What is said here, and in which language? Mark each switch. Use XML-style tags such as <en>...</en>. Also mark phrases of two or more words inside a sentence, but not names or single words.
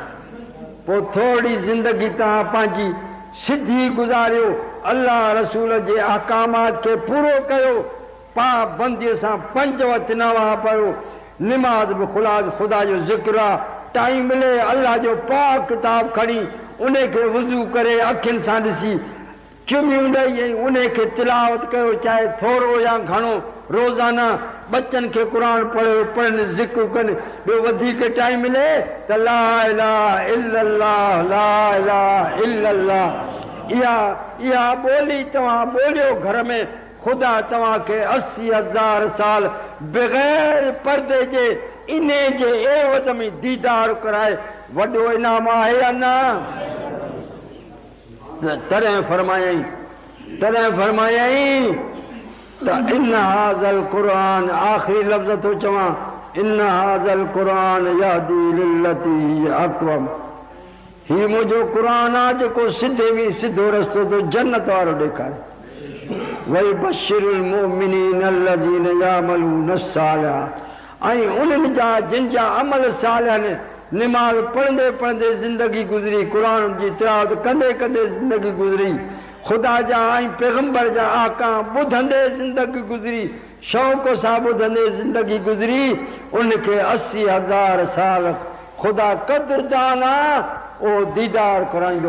<sd>पोइ थोरी ज़िंदगी तव्हां पंहिंजी सिधी गुज़ारियो, अल्लाह रसूल जे अहकामात खे पूरो कयो, पाबंदीअ सां 5 वक़्त नमाज़ पढ़ो, निमाज़ बि ख़ुदा जो ज़िक्र आहे, टाइम मिले अल्लाह जो पाक किताब खणी उन खे वुज़ू करे अखियुनि सां ॾिसी चुमियूं ॾेई ऐं उन खे तिलावत कयो, चाहे थोरो या घणो, रोज़ाना बच्चनि खे क़ुर पढ़नि ज़िक्र कनि। ॿियो वधीक टाइम मिले त</sd> <ar>لا إله إلا الله, لا إله إلا الله</ar> <sd>इहा ॿोली तव्हां ॿोलियो घर में। ख़ुदा तव्हांखे 80,000 साल बग़ैर पर्दे जे इन जे एवज़ में दीदार कराए वॾो इनाम आहे या न? तॾहिं फरमायई त</sd> <ar>إن هذا القرآن,</ar> <sd>आख़िरी लफ़्ज़ थो चवां,</sd> <ar>إن هذا القرآن يهدي للتي هي أقوم.</ar> <sd>हीउ मुंहिंजो क़ुरान आहे जेको सिधो रस्तो थो जन्नत वारो ॾेखारे।</sd> <ar>ويبشر المؤمنين الذين يعملون الصالحات,</ar> <sd>ऐं उन्हनि जा जिन जा अमल सालिह निमाज़ पढ़ंदे पढ़ंदे ज़िंदगी गुज़री, क़ुरान जी तिलावत कंदे कंदे ज़िंदगी गुज़री, ख़ुदा जा ऐं पैगंबर जा अहकाम ॿुधंदे ज़िंदगी गुज़री, शौक़ सां ॿुधंदे ज़िंदगी गुज़री, उनखे 80,000 साल ख़ुदा क़दरदान आहे, उहो दीदार कराईंदो।</sd>